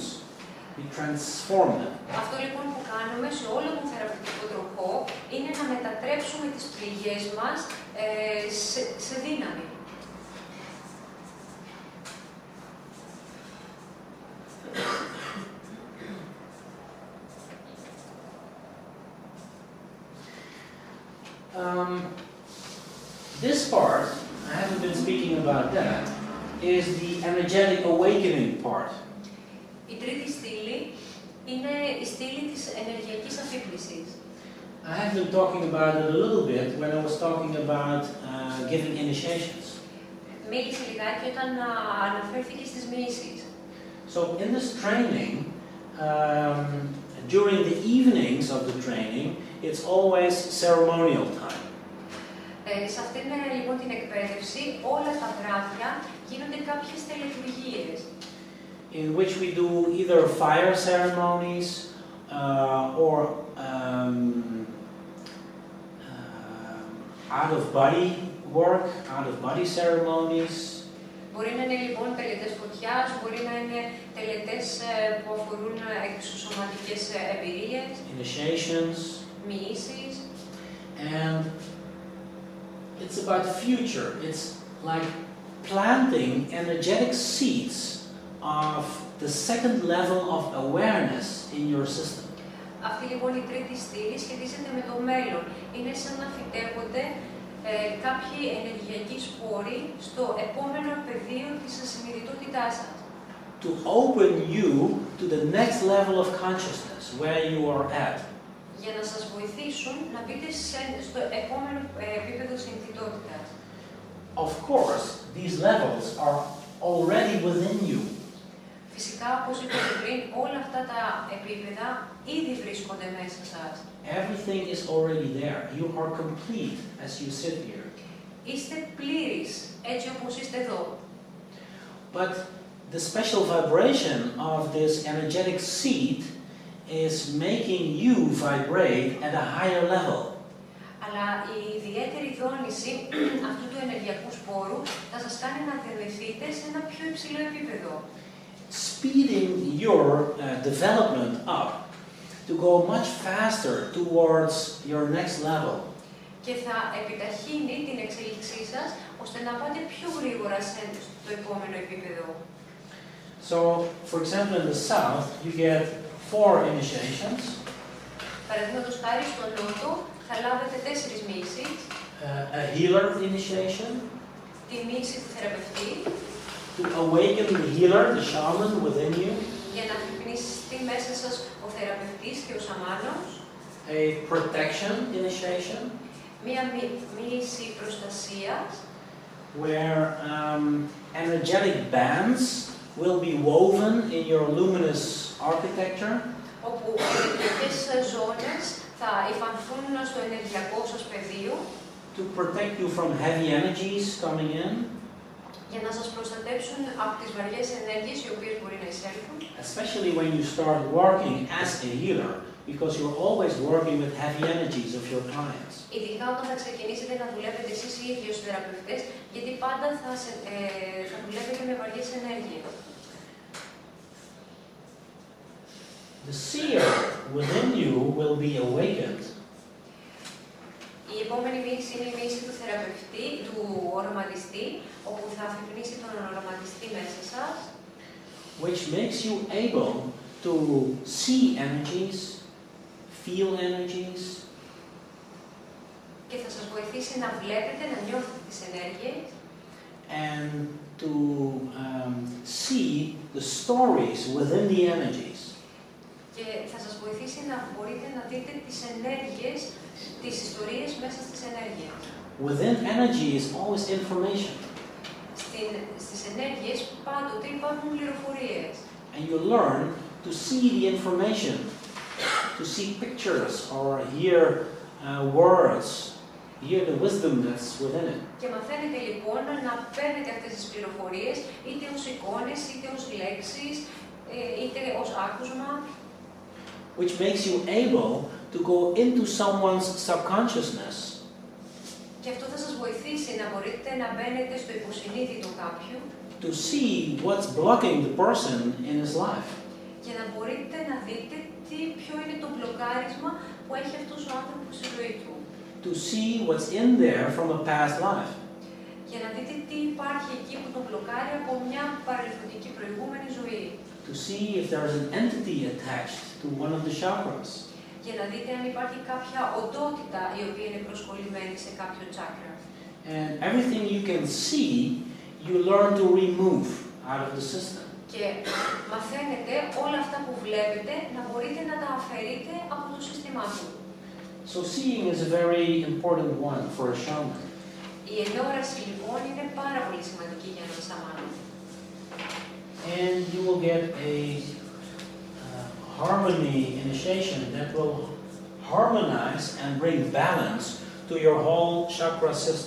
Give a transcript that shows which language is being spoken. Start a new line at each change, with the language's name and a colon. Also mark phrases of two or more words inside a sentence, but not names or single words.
English: We transform them.
Greek: Αυτό λοιπόν που κάνουμε σε όλο τον θεραπευτικό τροχό είναι να μετατρέψουμε τις πληγές μας σε δύναμη.
English: This part, I haven't been speaking about that, is the energetic awakening part.
Greek: Η τρίτη στήλη είναι η στήλη της ενεργειακής αφύπνισης.
English: I have been talking about it a little bit when I was talking about giving initiations.
Greek: Μίλησε λιγάκι όταν αναφέρθηκε στις μοίησεις.
English: So in this training, during the evenings of the training, it's always ceremonial time.
Greek: Σε αυτήν λοιπόν την εκπαίδευση, όλα τα βράδια γίνονται κάποιες τελετουργίες.
English: In which we do either fire ceremonies or out-of-body work, out-of-body ceremonies.
Greek: Μπορεί να είναι λοιπόν τελετές φωτιάς, μπορεί να είναι τελετές που αφορούν εξωσωματικές εμπειρίες,
English: Initiations.
Greek: μοιήσεις.
English: And it's about future. It's like planting energetic seeds of the second level of awareness in your system.
Greek: Αυτή λοιπόν η τρίτη στήλη σχετίζεται με το μέλλον. Είναι σαν να φυτεύονται κάποιοι ενεργειακοί σπόροι στο επόμενο πεδίο της ασυνειδητότητάς σας.
English: To open you to the next level of consciousness where you are at.
Greek: Για να σας βοηθήσουν να μπείτε στο επόμενο επίπεδο συνειδητότητας.
English: Of course, these levels are already within you.
Greek: Φυσικά, όπως είπα και πριν, όλα αυτά τα επίπεδα ήδη βρίσκονται μέσα σας.
English: Everything is already there. You are complete as you sit here.
Greek: Είστε πλήρεις, έτσι όπως είστε εδώ.
English: But the special vibration of this energetic seed is making you vibrate at a higher level.
Greek: Αλλά η ιδιαίτερη δόνηση αυτού του ενεργειακού σπόρου θα σας κάνει να διαβεθείτε σε ένα πιο υψηλό επίπεδο.
English: Speeding your development up to go much faster towards your next level.
Greek: Και θα επιταχύνει την εξέλιξή σας ώστε να πάτε πιο γρήγορα στο επόμενο επίπεδο.
English: So, for example, in the south, you get 4 initiations.
Greek: Παραδείγματος χάρη στο Νότο θα λάβετε 4 μοίησεις.
English: A healer initiation.
Greek: Τη μοίηση του θεραπευτή.
English: To awaken the healer, the shaman within you.
Greek: Για να αφυπνιστεί μέσα σας ο θεραπευτής και ο σαμάνος.
English: A protection initiation.
Greek: Μία μοίηση προστασίας.
English: Where energetic bands will be woven in your luminous architecture.
Greek: Όπου ενεργειακές ζώνες θα υφανθούν στο ενεργειακό σας πεδίο.
English: To protect you from heavy energies coming in.
Greek: Για να σας προστατέψουν από τις βαριές ενέργειες οι οποίες μπορεί να εισέλθουν.
English: Especially when you start working as a healer, because you're always working with heavy energies of your clients.
Greek: Ειδικά όταν θα ξεκινήσετε να δουλεύετε εσείς οι ίδιοι ως θεραπευτές, γιατί πάντα θα δουλεύετε με βαριές ενέργειες.
English: The seer within you will be awakened.
Greek: Η επόμενη μοίηση είναι η μοίηση του θεραπευτή, του οραματιστή, όπου θα αφυπνίσει τον οραματιστή μέσα σας.
English: Which makes you able to see energies, feel energies.
Greek: Και θα σας βοηθήσει να βλέπετε, να νιώθετε τις ενέργειες.
English: And to see the stories within the energies.
Greek: Και θα σας βοηθήσει να μπορείτε να δείτε τις ενέργειες, τις ιστορίες μέσα στις ενέργειες.
English: within energy is always information.
Greek: Στις ενέργειες πάντοτε υπάρχουν πληροφορίες.
English: And you learn to see the information, to see pictures or hear words, hear the wisdom that's within it.
Greek: Και μαθαίνετε λοιπόν να παίρνετε αυτές τις πληροφορίες είτε ως εικόνες, είτε ως λέξεις, είτε ως άκουσμα.
English: Which makes you able to go into someone's subconsciousness.
Greek: Και αυτό θα σας βοηθήσει να μπορείτε να μπαίνετε στο υποσυνείδητο κάποιου.
English: To see what's blocking the person in his life.
Greek: Και να μπορείτε να δείτε ποιο είναι το μπλοκάρισμα που έχει αυτός ο άνθρωπος στη ζωή του.
English: To see what's in there from a past life.
Greek: Για να δείτε τι υπάρχει εκεί που τον μπλοκάρει από μια παρελθοντική προηγούμενη ζωή.
English: To see if there is an entity attached to one of the chakras.
Greek: Για να δείτε αν υπάρχει κάποια οντότητα η οποία είναι προσκολλημένη σε κάποιο τσάκρα.
English: And everything you can see, you learn to remove out of the system.
Greek: Και μαθαίνετε όλα αυτά που βλέπετε να μπορείτε να τα αφαιρείτε από το σύστημά του.
English: So seeing is a very important one for a shaman.
Greek: Η ενόραση λοιπόν είναι πάρα πολύ σημαντική για έναν σαμάνα.
English: And you will get a harmony initiation that will harmonize and bring balance to your whole chakra system.